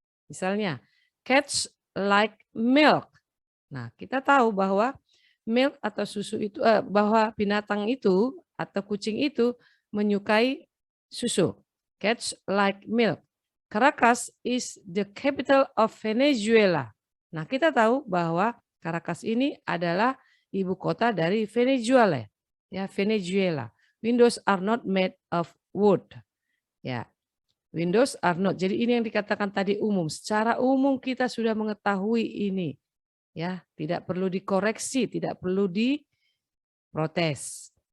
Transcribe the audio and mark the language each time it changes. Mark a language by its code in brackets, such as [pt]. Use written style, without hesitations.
[id] Misalnya, [en] cats like milk. [id] Nah, kita tahu bahwa milk atau susu itu bahwa binatang itu atau kucing itu menyukai susu. [en] Cats like milk. Caracas is the capital of Venezuela. [id] Nah, kita tahu bahwa Caracas ini adalah ibu kota dari Venezuela. Ya, Venezuela. [en] Windows are not made of wood. [id] Ya, [en] windows are not. [id] Jadi ini yang dikatakan tadi umum. Secara umum kita sudah mengetahui ini. Ya, tidak perlu dikoreksi, tidak perlu diprotes.